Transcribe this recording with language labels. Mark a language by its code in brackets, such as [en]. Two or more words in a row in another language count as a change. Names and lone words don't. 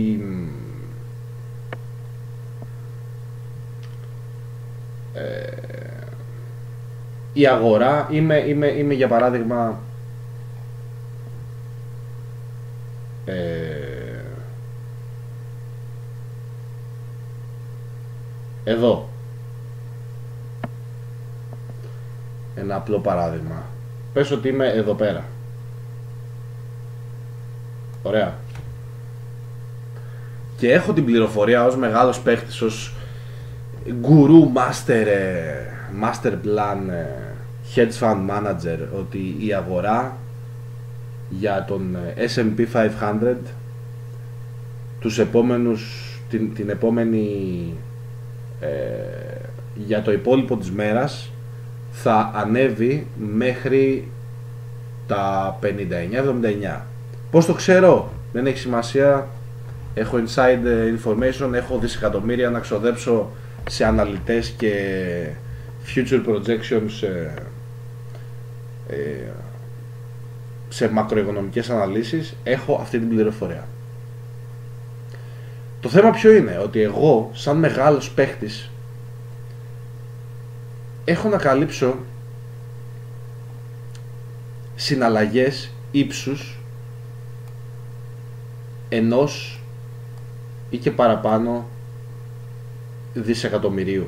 [el] η αγορά, είμαι για παράδειγμα εδώ, ένα απλό παράδειγμα, πες ότι είμαι εδώ πέρα. Ωραία. Και έχω την πληροφορία ως μεγάλος παίχτης, ως γκουρού, [en] master plan, hedge fund manager, [el] ότι η αγορά για τον S&P 500 τους επόμενους, την επόμενη για το υπόλοιπο της μέρας θα ανέβει μέχρι τα 59-79. Πώς το ξέρω? Δεν έχει σημασία. Έχω [en] inside information, [el] έχω δισεκατομμύρια να ξοδέψω σε αναλυτές και [en] future projections, [el] σε μακροοικονομικές αναλύσεις. Έχω αυτή την πληροφορία. Το θέμα ποιο είναι? Ότι εγώ σαν μεγάλος παίχτης έχω να καλύψω συναλλαγές ύψους ενός ή και παραπάνω δισεκατομμυρίου.